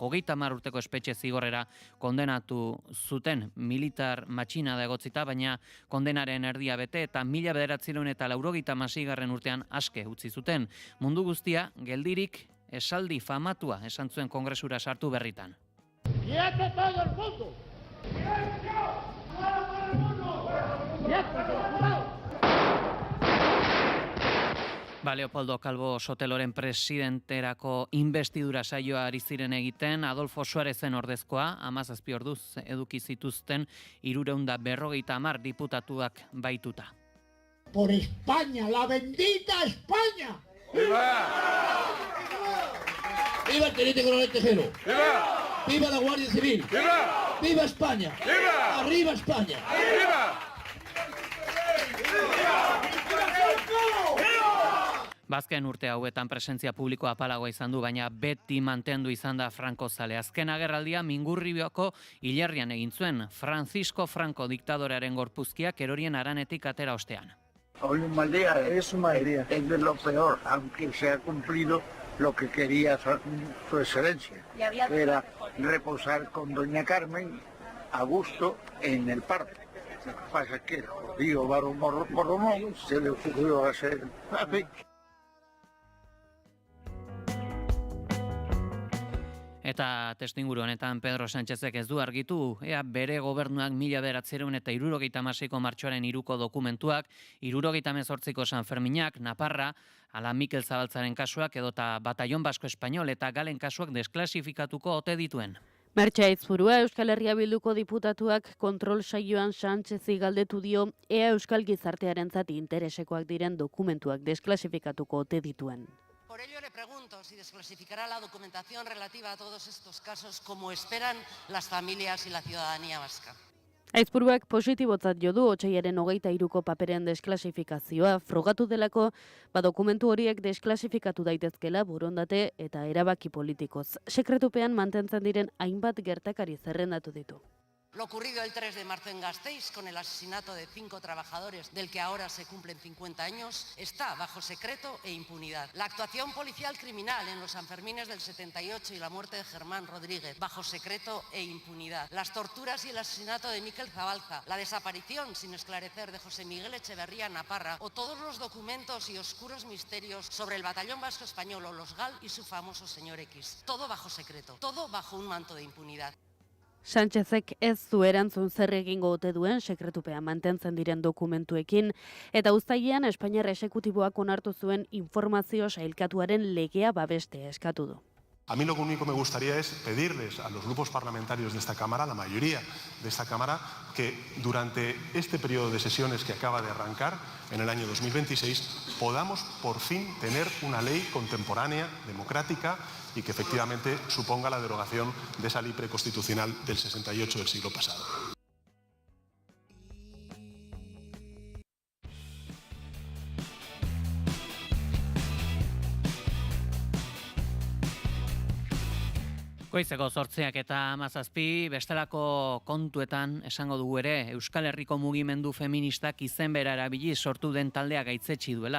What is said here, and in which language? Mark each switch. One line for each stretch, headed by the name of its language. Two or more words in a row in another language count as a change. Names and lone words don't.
Basque: 30 urteko espetxe zigorrera kondenatu zuten militar matxina da egotzita, baina kondenaren erdia bete eta 1996 urtean aske utzi zuten. Mundu guztia, geldirik esaldi famatua esan zuen kongresura sartu berritan.
Spanish: ¡Quiete todo el mundo! ¡Silencio!
Basque: Leopoldo Calvo Soteloren presidenterako investidura saioa ari ziren egiten, Adolfo Suarezen ordezkoa, 17 orduz eduki zituzten 350 diputatuak baituta.
Spanish: Por España, la bendita España. ¡Viva! ¡Viva el teniente coronel Tejero! ¡Viva! ¡Viva la Guardia Civil! ¡Viva! ¡Viva España! ¡Viva! ¡Arriba España! ¡Viva!
Basque: Bazken urte hauetan presentzia publikoa apalagoa izan du, baina beti mantendu izan da Franco zale. Azken agerraldia Mingurribioko hilerrian egin zuen, Francisco Franco diktadorearen gorpuzkiak erorien haranetik atera ostean.
Spanish: Hoy un mal día, es un mal día. Es de lo peor, aunque se ha cumplido lo que quería su excelencia, que era reposar con doña Carmen a gusto en el parque. Lo que pasa es que el jodido varón Borromón se le ocurrió hacer...
Basque: Eta testuinguru honetan Pedro Sánchezek ez du argitu, ea bere gobernuak 1976ko martxoaren 3ko dokumentuak, 78ko San Ferminak, Naparra, ala Mikel Zabaltzaren kasuak edota Batallon Basko Espainol eta Galen kasuak desklasifikatuko ote dituen. Mertxe Aizpurua Euskal Herria Bilduko diputatuak kontrol saioan Sánchezi galdetu dio ea Euskal gizartearentzat interesekoak diren dokumentuak desklasifikatuko ote dituen.
Spanish: Por ello le pregunto si desclasificará la documentación relativa a todos estos casos como esperan las familias y la ciudadanía vasca.
Basque: Aizpuruak positibotzat jo du otsailaren 23ko paperen desklasifikazioa, frogatu delako dokumentu horiek desklasifikatu daitezkela borondate eta erabaki politikoz. Sekretupean mantentzen diren hainbat gertakari zerrendatu ditu.
Spanish: Lo ocurrido el 3 de marzo en Gasteiz con el asesinato de 5 trabajadores del que ahora se cumplen 50 años está bajo secreto e impunidad. La actuación policial criminal en los Sanfermines del 78 y la muerte de Germán Rodríguez bajo secreto e impunidad. Las torturas y el asesinato de Mikel Zabalza, la desaparición sin esclarecer de José Miguel Echeverría Naparra o todos los documentos y oscuros misterios sobre el Batallón Vasco Español o los GAL y su famoso señor X. Todo bajo secreto, todo bajo un manto de impunidad.
Basque: Sánchezek ez du erantzun zer egingo ote duen sekretupea mantentzen diren dokumentuekin, eta uztailean Espainiar exekutiboak onartu zuen informazio sailkatuaren legea babeste eskatu du.
Spanish: A mí lo único que me gustaría es pedirles a los grupos parlamentarios de esta Cámara, la mayoría de esta Cámara, que durante este periodo de sesiones que acaba de arrancar, en el año 2026, podamos por fin tener una ley contemporánea, democrática y que efectivamente suponga la derogación de esa ley preconstitucional del 68 del siglo pasado.
Basque: Goizeko 8 eta 17 bestelako kontuetan esango dugu ere Euskal Herriko mugimendu feministak izenbera erabili sortu den taldea gaitzetsi duela.